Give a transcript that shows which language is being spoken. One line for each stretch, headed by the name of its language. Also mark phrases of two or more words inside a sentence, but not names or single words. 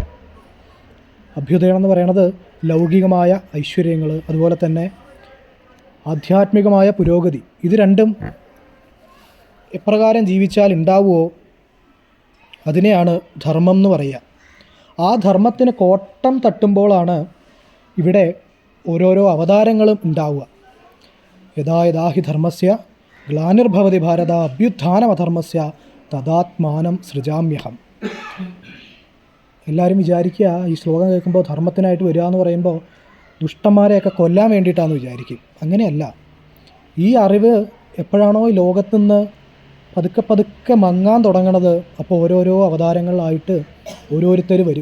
Malayalam: അഭ്യുദയം എന്ന് പറയണത് ലൗകികമായ ഐശ്വര്യങ്ങൾ, അതുപോലെ തന്നെ ആധ്യാത്മികമായ പുരോഗതി. ഇത് രണ്ടും എപ്രകാരം ജീവിച്ചാൽ ഉണ്ടാവുമോ അതിനെയാണ് ധർമ്മം എന്ന് പറയുക. ആ ധർമ്മത്തിന് കോട്ടം തട്ടുമ്പോഴാണ് ഇവിടെ ഓരോരോ അവതാരങ്ങളും ഉണ്ടാവുക.
Sanskrit: യഥാ യഥാ ഹി ധർമ്മസ്യ ഗ്ലാനിർഭവതി ഭാരത അഭ്യുത്ഥാനമധർമ്മസ്യ തദാത്മാനം സൃജാമ്യഹം.
Malayalam: എല്ലാവരും വിചാരിക്കുക, ഈ ശ്ലോകം കേൾക്കുമ്പോൾ ധർമ്മത്തിനായിട്ട് വരിക എന്ന് പറയുമ്പോൾ ദുഷ്ടന്മാരെയൊക്കെ കൊല്ലാൻ വേണ്ടിയിട്ടാണെന്ന് വിചാരിക്കും. അങ്ങനെയല്ല. ഈ അറിവ് എപ്പോഴാണോ ഈ ലോകത്തുനിന്ന് പതുക്കെ പതുക്കെ മങ്ങാൻ തുടങ്ങണത്, അപ്പോൾ ഓരോരോ അവതാരങ്ങളായിട്ട് ഓരോരുത്തർ വരും.